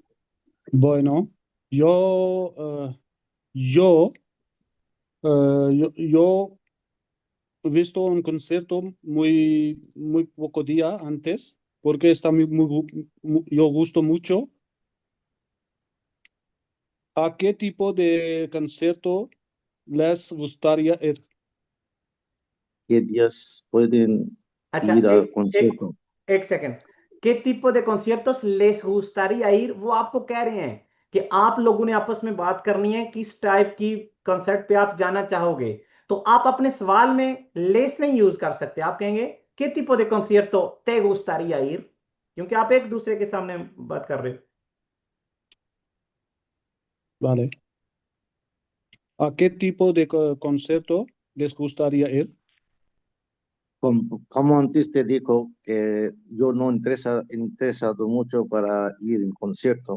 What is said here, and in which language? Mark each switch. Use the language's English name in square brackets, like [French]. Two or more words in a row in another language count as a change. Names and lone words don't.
[Spanish] Bueno, yo he visto un concierto muy poco día antes porque yo gusto mucho. ¿A qué tipo de concierto les gustaría ir? ¿Qué días pueden [Urdu] अच्छा [Spanish] ir al [Urdu] एक [Spanish] concierto? [Urdu] ایک سیکنڈ, [Spanish] ¿qué tipo de conciertos les gustaría ir? [Urdu] وہ آپ کو کہہ رہے ہیں کہ آپ لوگوں نے آپس میں بات کرنی ہے کس ٹائپ کی کنسرٹ پہ آپ جانا چاہو گے. تو آپ اپنے سوال میں لیس نہیں یوز کر سکتے، آپ کہیں گے [Spanish] ¿qué tipo de concierto te gustaría ir? [Urdu] کیونکہ آپ ایک دوسرے کے سامنے بات کر رہے ہو. [Spanish] Vale. ¿A qué tipo de concierto les gustaría ir? Como antes te dijo que yo no interesado mucho para ir en concierto.